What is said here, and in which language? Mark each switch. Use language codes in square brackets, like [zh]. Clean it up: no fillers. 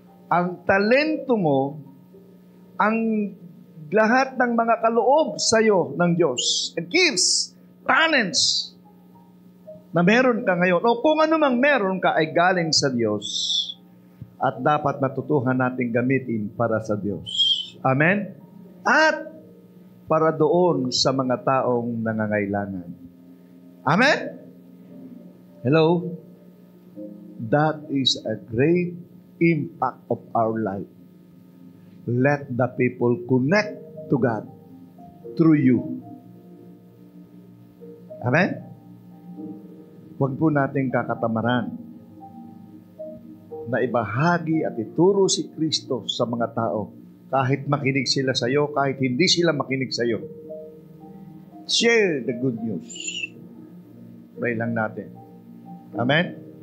[tl] Ang talento mo, ang lahat ng mga kaloob sa iyo ng Diyos, and gifts, talents, na meron ka ngayon, o kung ano mang meron ka ay galing sa Diyos at dapat matutuhan natin gamitin para sa Diyos. Amen? At para doon sa mga taong nangangailangan. Amen? Hello? [en] That is a great impact of our life. Let the people connect to God through you. Amen? [tl] Huwag po nating kakatamaran na ibahagi at ituro si Kristo sa mga tao kahit makinig sila sa iyo, kahit hindi sila makinig sa iyo. [en] Share the good news. [tl] Pray lang natin. [en] Amen?